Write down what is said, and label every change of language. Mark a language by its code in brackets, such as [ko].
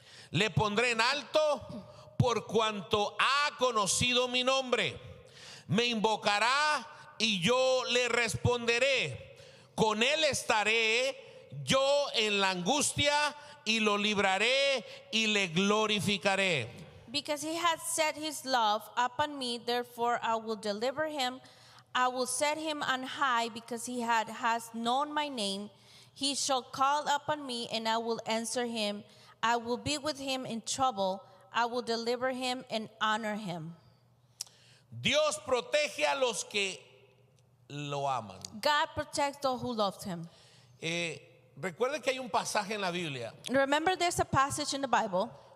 [es] Le pondré en alto por cuanto ha conocido mi nombre. Me invocará y yo le responderé. Con él estaré yo en la angustia y lo libraré y le glorificaré. [en] Because he has set his love upon me, therefore I will deliver him. I will set him on high because he has known my name. He shall call upon me and I will answer him. I will be with him in trouble. I will deliver him and honor him. [es] Dios protege a los que lo aman. [en] God protects those who loved him. [es] Recuerden que hay un pasaje en la Biblia [en] Remember, there's a passage in the Bible.